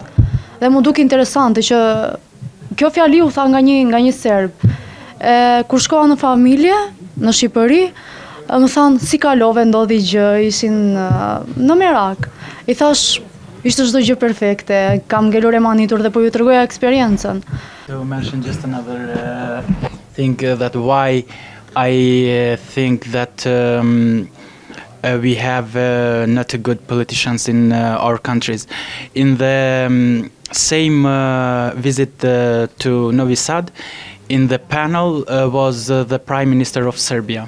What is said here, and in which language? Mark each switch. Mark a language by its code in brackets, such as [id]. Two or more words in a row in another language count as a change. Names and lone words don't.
[sq] Dhe mu duk interesante që kjo fjali u tha nga një serb. Kur shkova në familje, në Shqipëri, më thanë si kalove, ndodhi gjë, ishin në merak. I thash, ishte çdo gjë perfekte, kam ngelur e manitur dhe po ju tregoja eksperiencën. [en] To mention just another thing that why I think that we have not a good politicians in our countries. In the same visit to Novi Sad, in the panel was the Prime Minister of Serbia.